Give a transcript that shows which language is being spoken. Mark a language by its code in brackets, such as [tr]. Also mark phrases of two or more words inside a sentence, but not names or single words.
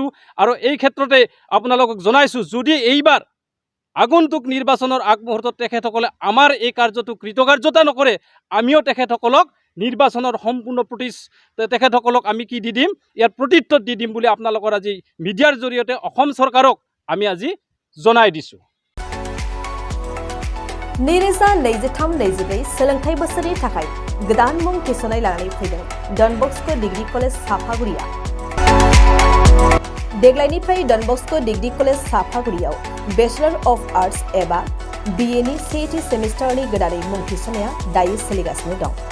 [as] আৰু এই ক্ষেত্ৰতে আপোনালোকক জনাইছোঁ, যদি এইবাৰ আগন্তুক নিৰ্বাচনৰ আগমুহূৰ্তত তেখেতসকলে আমাৰ এই কাৰ্যটো কৃতকাৰ্যতা নকৰে, আমিও তেখেতসকলক নিৰ্বাচনৰ সম্পূৰ্ণ তেখেতসকলক আমি কি দি দিম, ইয়াৰ প্ৰত্যুত্তৰ দি দিম বুলি আপোনালোকৰ আজি মিডিয়াৰ জৰিয়তে অসম চৰকাৰক আমি আজি জনাই দিছোঁ। [brx] नैरोजा 23-24 सोलोंथाइ बोसोरनि थाखाय गोदान मुं थिसननाय लानानै फैदों डन बस्क' डिग्री कलेज साफागुरिया। देग्लायनिफ्राय डन बस्क' डिग्री कलेज साफागुरियाव [en] Bachelor of Arts [brx] एबा BA नि सेथि सेमिस्टारनि गोदानै मुं थिसननाया दायो सोलिगासिनो दं।